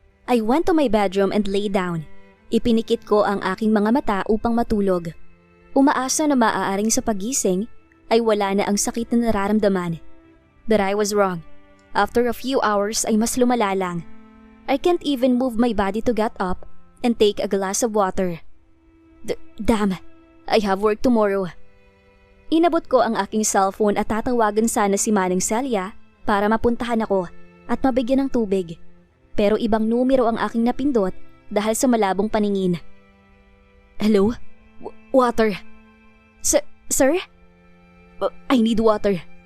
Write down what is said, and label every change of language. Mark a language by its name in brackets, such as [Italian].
[English] I went to my bedroom and lay down. [Filipino] Ipinikit ko ang aking mga mata upang matulog. Umaasa na maaaring sa pagising ay wala na ang sakit na nararamdaman. [English] But I was wrong. After a few hours [Filipino] ay mas lumala lang. [English] I can't even move my body to get up and take a glass of water. Damn, I have work tomorrow. [Filipino] Inabot ko ang aking cellphone at tatawagan sana si Manang Celia para mapuntahan ako at mabigyan ng tubig. Pero ibang numero ang aking napindot dahil sa malabong paningin. Hello? Water. Sir? [English] I need water.